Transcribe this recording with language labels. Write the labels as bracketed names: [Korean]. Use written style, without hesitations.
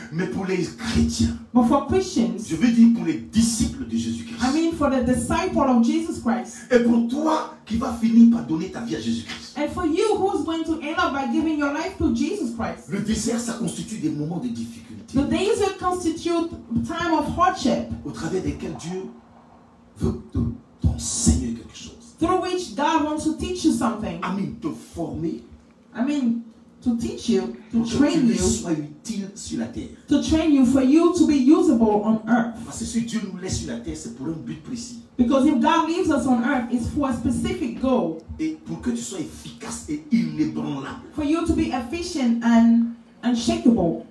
[French] Mais pour les chrétiens, [English] But for Christians, [French] je veux dire pour les disciples de Jésus-Christ, [English] I mean for the disciple of Jesus Christ, [French] et pour toi qui vas finir par donner ta vie à Jésus-Christ, [English] and for you who's going to end up by giving your life to Jesus Christ, [French] le désert, ça constitue des moments de difficulté [English] the desert constitute time of hardship [French] au travers desquels Dieu veut t'enseigner quelque chose. [English] through which God wants to teach you something. [French] Amen, te former [English] I mean, to teach you, to [French] pour que tu [English] train [French] lui [English] you, [French] sois utile sur la terre. [English] to train you for you to be usable on earth. [French] Parce que si Dieu nous laisse sur la terre, c'est pour un but précis. [English] Because if God leaves us on earth, it's for a specific goal. [French] Et pour que tu sois efficace et inébranlable, [English] For you to be efficient and unshakable.